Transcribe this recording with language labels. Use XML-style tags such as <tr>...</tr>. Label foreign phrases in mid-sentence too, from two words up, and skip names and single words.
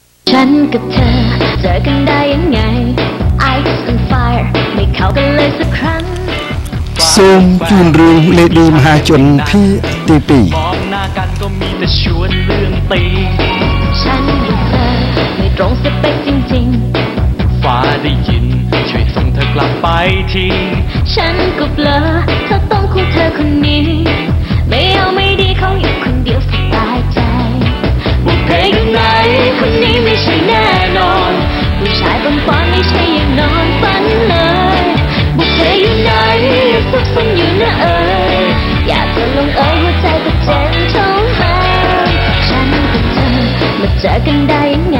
<th>ฉันกับเธอเจอกันได้ยังไง</th> <en>Ice and Fire</en> <th>ไม่เข้ากันเลยสักครั้ง</th> <km>សូមជូនរឿងលេឌីមហាជនភាគទី2 ม</km> <th>องหน้ากันก็มีแต่ชวนเรื่องตี ฉันกับเธอไม่ตรงสเปคจริง ๆฟ้าได้ยินช่วยส่งเธอกลับไปที ฉันก็เบลอเธอต้องคู่เธอคนนี้ไม่เอาไม่ดีเขาอยู่คนเดียวสบายใจบุพเพอยู่ไหนคนนี้ไม่ใช่แน่นอนผู้ชายบนฟ้าไม่ใช่อย่างนอนฝันเลยบุพเพอยู่ไหนซุกซ่อนอยู่นะอยากจะลงหัวใจก็เจ็บท้องหางฉันกับเธอมาเจอกันได้ยังไง</th>